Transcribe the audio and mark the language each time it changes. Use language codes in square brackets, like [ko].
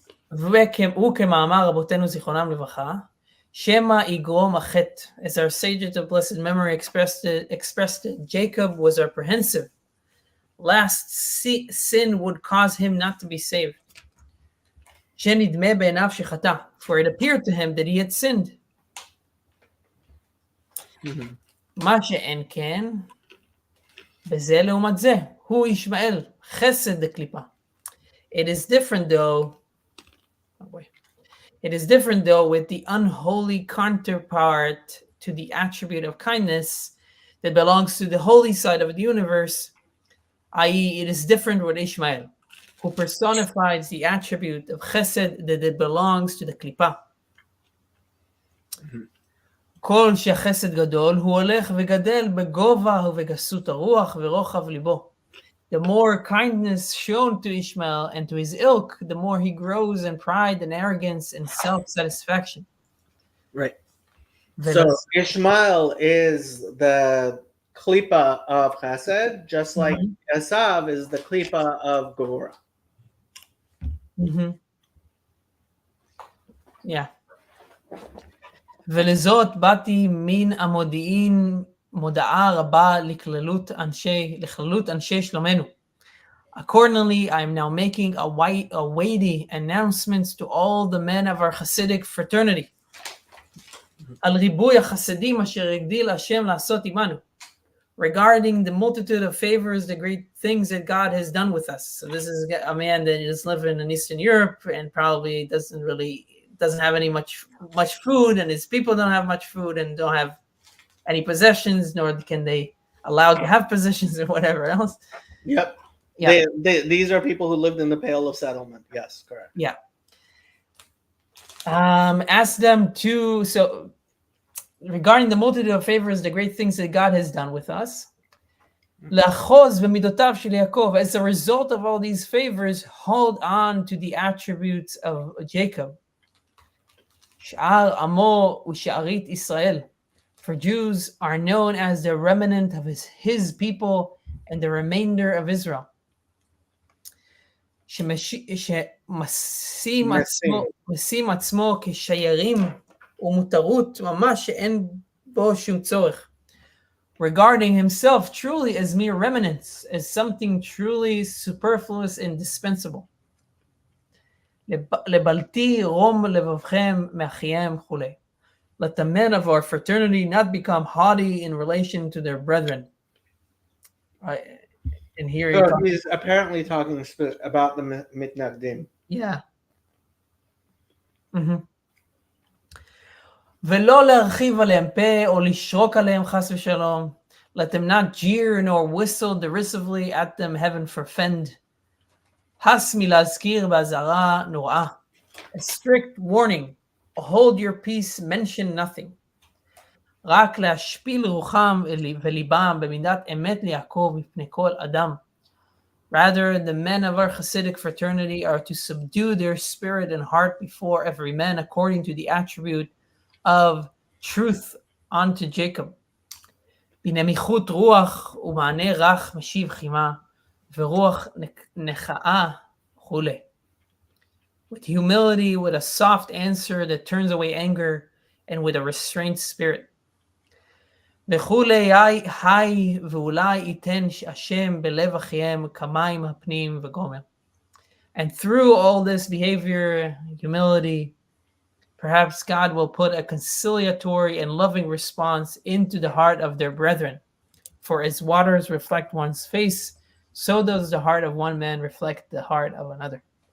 [he] וכמאמר רבותינו זיכרונם לברכה, שמא יגרום החטא, [en] as our sages of blessed memory expressed it, Jacob was apprehensive, lest sin would cause him not to be saved. [he] שנדמה בעיניו שחטא, [en] for it appeared to him that he had sinned. [he] מה שאין כן, בזה לעומת זה, הוא ישמעאל, חסד דקליפה. [en] It is different though with the unholy counterpart to the attribute of kindness that belongs to the holy side of the universe, i.e., it is different with Ishmael, who personifies the attribute of chesed that it belongs to the klipa. [he] כל שהחסד גדול, הוא הולך וגדל בגובה ובגסות הרוח ורוחב ליבו. [en] The more kindness shown to Ishmael and to his ilk, the more he grows in pride and arrogance and self-satisfaction. Right. So Ishmael is the klipa of Chesed, just like Esav is the klipa of Gevurah. Yeah. [he] ולזאת באתי מן המודיעין מודעה רבה לכללות אנשי שלומנו. [en] Accordingly, I am now making a weighty announcements to all the men of our Hasidic fraternity. [he] על ריבוי החסדים אשר הגדיל השם לעשות עמנו. [en] Regarding the multitude of favors, the great things that God has done with us. So this is a man that is living in Eastern Europe and probably doesn't have any much food, and his people don't have much food and don't have any possessions, nor can they allowed to have possessions or whatever else. Yep. Yeah. These are people who lived in the Pale of Settlement. Yes, correct. Yeah. Ask them to, so regarding the multitude of favors, the great things that God has done with us, [he] לאחוז במידותיו של יעקב, [en] as a result of all these favors, hold on to the attributes of Jacob. [he] שאר עמו ושארית ישראל. [en] For Jews are known as the remnant of his people and the remainder of Israel. [he] שמשים עצמו כשיירים ומותרות ממש שאין בו שום צורך. [en] Regarding himself truly as mere remnants, as something truly superfluous and dispensable. [he] לבלתי רום לבבכם מאחיהם וכולי. [en] Let the men of our fraternity not become haughty in relation to their brethren. And here he's apparently talking about the mitnagdim. Yeah. [he] ולא להרחיב עליהם פה או לשרוק עליהם חס ושלום. [en] Let them not jeer nor whistle derisively at them, heaven forfend. הס מלהזכיר באזהרה נוראה. A strict warning. Hold your peace, mention nothing. [he] רק להשפיל רוחם וליבם במידת אמת ליעקב מפני כל אדם. [en] Rather, the men of our Hasidic fraternity are to subdue their spirit and heart before every man according to the attribute of truth unto Jacob. [he] בנמיכות רוח ומענה רך משיב חימה ורוח נחאה וכולי. [en] With humility, with a soft answer that turns away anger, and with a restrained spirit. [he] וכולי היי ואולי ייתן השם בלב אחיהם כמים הפנים וגומר. [en] And through all this behavior, humility, perhaps God will put a conciliatory and loving response into the heart of their brethren. For as waters reflect one's face, so does the heart of one man reflect the heart of another.